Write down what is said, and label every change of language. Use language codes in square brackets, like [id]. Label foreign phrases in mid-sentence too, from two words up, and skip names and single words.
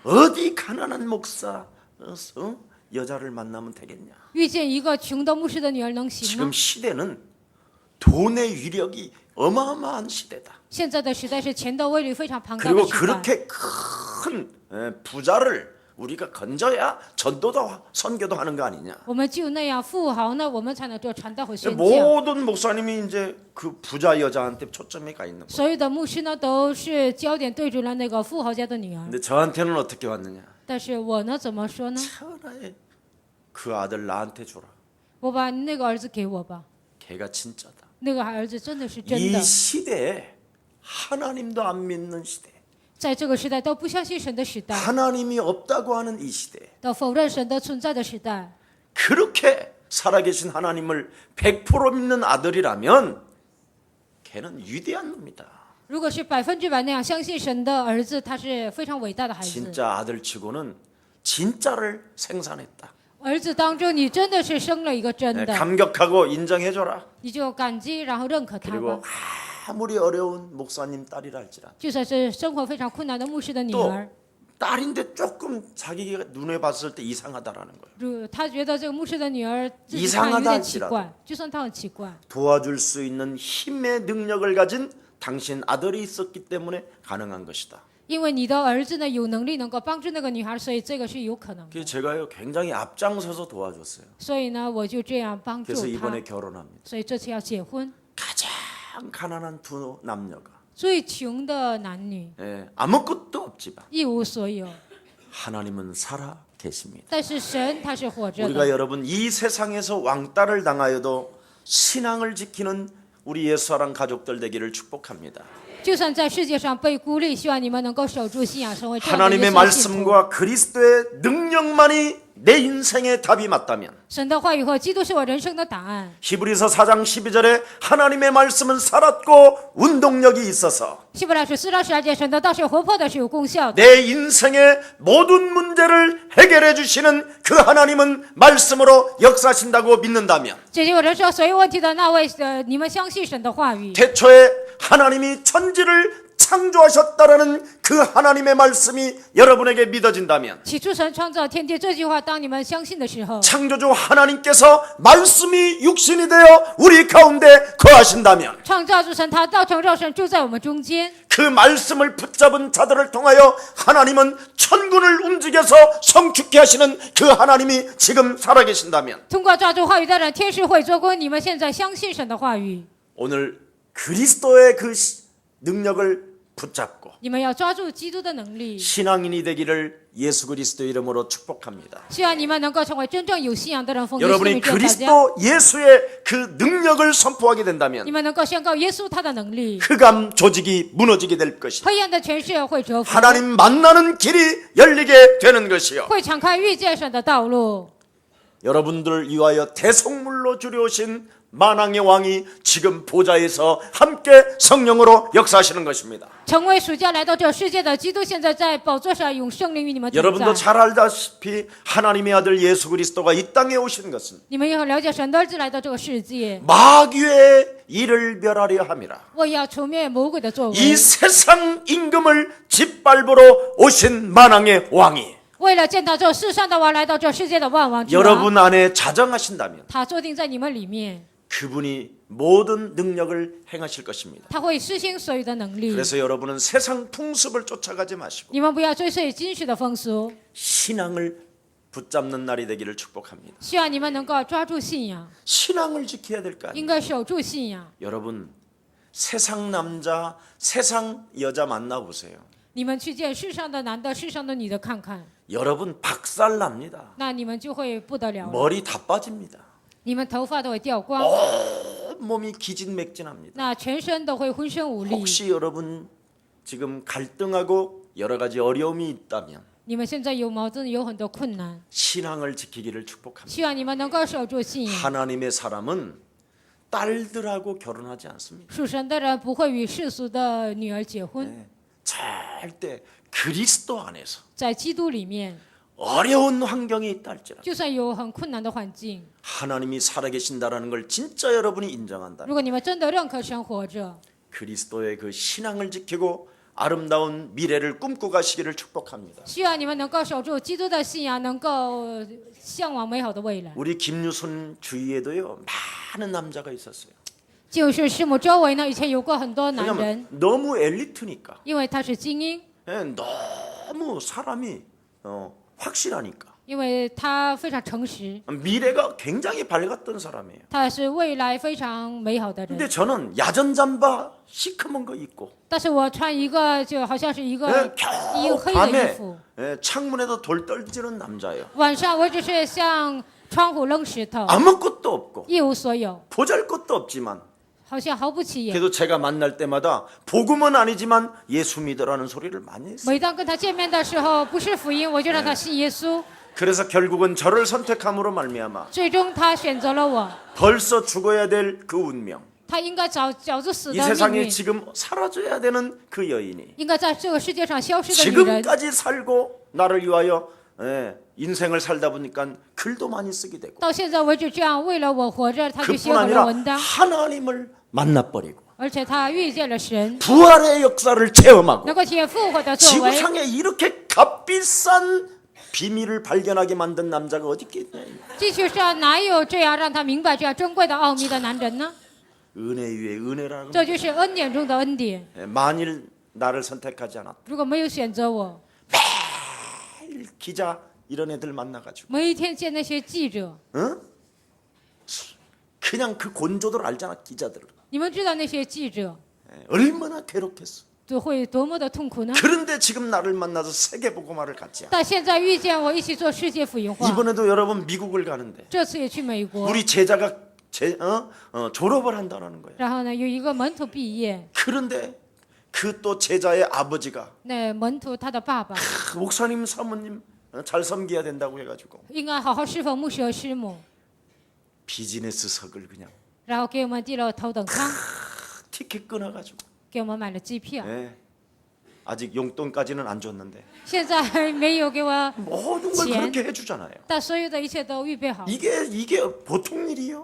[ko] 어디 가난한 목사 여자를 만나면 되겠냐? [zh] 遇见一个穷的牧师的女儿能行 [ko] 지금 [zh] 吗？ [ko] 시대는 돈의 위력이 어마어마한 시대다. [zh] 现在的时代是钱的威力非常庞大的 [ko] 그리고 [zh] 时代。 [ko] 그렇게 큰 부자를 우리가 건져야 전도도 선교도 하는 거 아니냐? [zh] 我们就那样富豪呢，我们才能做传道和宣教。 [ko] 모든 목사님이 이제 그 부자 여자한테 초점이 가 있는 거예요. [zh] 所有的牧师呢，都是焦点对准了那个富豪家的女儿。 [ko] 근데 저한테는 어떻게 왔느냐? [zh] 但是我呢，怎么说呢？ [ko] 천하에 그 아들 나한테 줘라. [zh] 我把那个儿子给我吧， [ko] 걔가 진짜다. [zh] 那个儿子真的是真 [ko] 이 [zh] 的。 [ko] 시대에 하나님도 안 믿는 시대, [zh] 在这个时代都不相信神的时代， [ko] 하나님이 없다고 하는 이 시대, [zh] 都否认神的存在的时代， [ko] 그렇게 살아계신 하나님을 100% 믿는 아들이라면 걔는 위대한 놈이다. [zh] 如果是100%那样相信神的儿子，他是非常伟大的孩子。 [ko] 진짜 아들치고는 진짜를 생산했다. [zh] 儿子当中，你真的是生了一个真 [ko] 네, [zh] 的， [ko] 감격하고 인정해줘라. [zh] 你就感激，然后认可他 [ko] 그리고 [zh] 吧。 [ko] 아무리 어려운 목사님 딸이라 할지라도 [zh] 就算是生活非常困难的牧师的女 [ko] 또 [zh] 儿， [ko] 딸인데 조금 자기가 눈에 봤을 때 이상하다라는 거예요. [zh] 他觉得这个牧师的女儿自己 [ko] 이상하다 [zh] 看有点奇 [ko] 할지라도 [zh] 怪，就算她很奇怪， [ko] 도와줄 수 있는 힘의 능력을 가진 당신 아들이 있었기 때문에 가능한 것이다. [zh] 因为你的儿子呢有能力能够帮助那个女孩，所以这个是有可能的。 [ko] 그래서 제가요 굉장히 앞장서서 도와줬어요. [zh] 所以呢，我就这样帮助 [ko] 그래서 [zh] 他 [ko] 이번에 ， 결혼합니다. [zh] 所以这次要结婚。 [ko] 가장 가난한 두 남녀가 [zh] 最穷的男女 [ko] 아무것도 없지만 [zh] 一无所有， [ko] 하나님은 살아 계십니다. [zh] 但是神他是活着 [ko] 우리가 [zh] 的。 [ko] 여러분 이 세상에서 왕따를 당하여도 신앙을 지키는 우리 예수사랑 가족들 되기를 축복합니다. [zh] 就算在世界上被孤立，希望你们能够守住信仰，成为这样的耶 [ko] 하나님의 [zh] 稣信徒。 [ko] 말씀과 그리스도의 능력만이 내 인생의 답이 맞다면 [zh] 神的话语和基督是我人生的答案。 [ko] 히브리서 4장 12절에 하나님의 말씀은 살았고 운동력이 있어서 [zh] 希伯来书4章12节，神的道是活泼的，是有功效的。 [ko] 내 인생의 모든 문제를 해결해 주시는 그 하나님은 말씀으로 역사하신다고 믿는다면 [zh] 解决我人生所有问题的那位，你们相信神的话语。 [ko] 태초에 하나님이 천지를 창조하셨다라는 그 하나님의 말씀이 여러분에게 믿어진다면 [zh] 起初神创造天地这句话，当你们相信的时候， [ko] 창조주 하나님께서 말씀이 육신이 되어 우리 가운데 거하신다면 [zh] 创造主神他道成肉身住在我们中间。 [ko] 그 말씀을 붙잡은 자들을 통하여 하나님은 천군을 움직여서 성축케 하시는 그 하나님이 지금 살아계신다면 [zh] 通过抓住话语的人，天使会做工。你们现在相信神的话语， [ko] 오늘 그리스도의 그 능력을 붙잡고 [zh] 你们要抓住基督的能力。 [ko] 신앙인이 되기를 예수 그리스도 이름으로 축복합니다. [zh] 希望你们能够成为真正有信仰的人，奉耶稣 [ko] 여러분이 [zh] 名祝大家。 [ko] 그리스도 예수의 그 능력을 선포하게 된다면 [zh] 你们能够宣告耶稣他的能力， [ko] 흑암 조직이 무너지게 될 것이요 [zh] 黑暗的权势会折服， [ko] 하나님 만나는 길이 열리게 되는 것이요 [zh] 会敞开遇见神的道路。 [ko] 여러분들을 위하여 대성물로 줄여오신 만왕의 왕이 지금 보좌에서 함께 성령으로 역사하시는 것입니다. [zh] 成为暑假来到这世界的基督，现在在宝座上用圣灵与你们同 [ko] 여러분도 [zh] 在。 [ko] 잘 알다시피 하나님의 아들 예수 그리스도가 이 땅에 오신 것은 [zh] 你们也很了解神的儿子来到这个世界， [ko] 마귀의 일을 멸하려 함이라. [zh] 为要除灭魔鬼的作 [ko] 이 [zh] 为， [ko] 세상 임금을 짓밟으러 오신 만왕의 왕이 [zh] 为了见到这世上的王来到这世界的万王之王， [ko] 여러분 안에 자정하신다면 [zh] 他坐定在你们里面， [ko] 그분이 모든 능력을 행하실 것입니다. [zh] 他会施行所有的能力。 [ko] 그래서 여러분은 세상 풍습을 쫓아가지 마시고 [zh] 你们不要追随今世的风俗， [ko] 신앙을 붙잡는 날이 되기를 축복합니다. [zh] 希望你们能够抓住信仰， [ko] 신앙을 지켜야 될 거 아니에요. [zh] 应该守住信仰。 [ko] 여러분 세상 남자, 세상 여자 만나보세요. [zh] 你们去见世上的男的、世上的女的看看， [ko] 여러분 박살납니다. [zh] 那你们就会不得了了， [ko] 머리 다 빠집니다. [zh] 你们头发都会掉光， [ko] 몸이 기진맥진합니다. [zh] 那全身都会浑身无力。 [ko] 혹시 여러분 지금 갈등하고 여러 가지 어려움이 있다면 [zh] 你们现在有矛盾，有很多困难， [ko] 신앙을 지키기를 축복합니다. [zh] 希望你们能够守住信仰。 [ko] 하나님의 사람은 딸들하고 결혼하지 않습니다. [zh] 属神的人不会与世俗的女儿结婚， [ko] 네. 절대 그리스도 안에서 [zh] 在基督里面， [ko] 어려운 환경이 있다 할지라도 [zh] 就算有很困难的环境， [ko] 하나님이 살아계신다라는 걸 진짜 여러분이 인정한다. [zh] 如果你们真的认可神活着， [ko] 그리스도의 그 신앙을 지키고 아름다운 미래를 꿈꿔 가시기를 축복합니다. [zh] 希望你们能够守住基督的信仰，能够向往美好的未来。 [ko] 우리 김유순 주위에도요 많은 남자가 있었어요. [zh] 就是师母周围呢，以前有过很多男人， [ko] 왜냐면 너무 엘리트니까. [zh] 因为他是精英， [ko] 예, 너무 사람이 확실하니까. [zh] 因为他非常诚实， [ko] 미래가 굉장히 밝았던 사람이에요. [zh] 他是未来非常美好的人。 [ko] 근데 저는 야전 잠바 시커먼 거 입고 [zh] 但是我穿一个就好像是一个 [ko] 겨우 [zh] 黑的衣 [ko] 밤에 [zh] 服， [ko] 창문에도 돌 떨지는 남자예요. [zh] 晚上我只是向窗户扔石头， [ko] 아무것도 없고 [zh] 一无所有， [ko] 보잘것도 없지만 [zh] 好像毫不起眼。 [ko] 그래도 제가 만날 때마다 복음은 아니지만 예수 믿으라는 소리를 많이 했어요. [zh] 每当跟他见面的时候，不是福音，我就让他信耶稣。 [ko] 그래서 결국은 저를 선택함으로 말미암아 [zh] 最终他选择了我， [ko] 벌써 죽어야 될 그 운명, [zh] 他应该早就死 [ko] 이 [zh] 的命 [ko] 세상에 [zh] 运， [ko] 지금 사라져야 되는 그 여인이 [zh] 应该在这个世界上消失的女人， [ko] 지금까지 살고 나를 위하여 인생을 살다 보니까 글도 많이 쓰게 되고 [zh] 到现在为止这样为了我活着，他就写 [ko] 그뿐 [zh] 很多 [ko] 아니라 [zh] 文章， [ko] 하나님을 만나버리고 [zh] 而且他遇见了神， [ko] 부활의 역사를 체험하고 [zh] 能够体验复活的作为。 [ko] 지구상에 이렇게 값비싼 비밀을 발견하게 만든 남자가 어디 있겠냐. [zh] 地球上哪有这样让他明白这样珍贵的奥秘的男人呢？ [ko] 은혜 위에 은혜라는 [zh] 这就是恩典中的恩典。 [ko] 만일 나를 선택하지 않았다. [zh] 如果没有选择我， [ko] 매일 기자 이런 애들 만나가지고 [zh] 每一天见那些记者， [ko] 응? 그냥 그 곤조들 알잖아 기자들. [zh] 你们知道那些记者 [ko] 얼마나 괴롭겠어. [zh] 就会多么的痛苦呢？ [ko] 그런데 지금 나를 만나서 세계복음화를 같이 하. [zh] 但现在遇见我一起做世界福音化， [ko] 이번에도 여러분 미국을 가는데 [zh] 这次也去美国， [ko] 우리 제자가 졸업을 한다는 거야. [zh] 然后呢有一个门徒毕业， [ko] 그런데 그 또 제자의 아버지가 [zh] 那门徒他的爸爸 [ko] 목사님 사모님 잘 섬겨야 된다고 해가지고 [zh] 应该好好侍奉牧师和师母， [ko] 비즈니스석을 그냥 [zh] 然后给我们递了头等舱， [ko] 티켓 끊어가지고 [zh] 给我们买了机票， [ko] 예. 아직 용돈까지는 안 줬는데 [zh] 现在还没有给我， [ko] 모든 걸 [zh] 钱. [ko] 그렇게 해주잖아요. [zh] 但所有的一切都预备好， [ko] 이게 보통 일이요?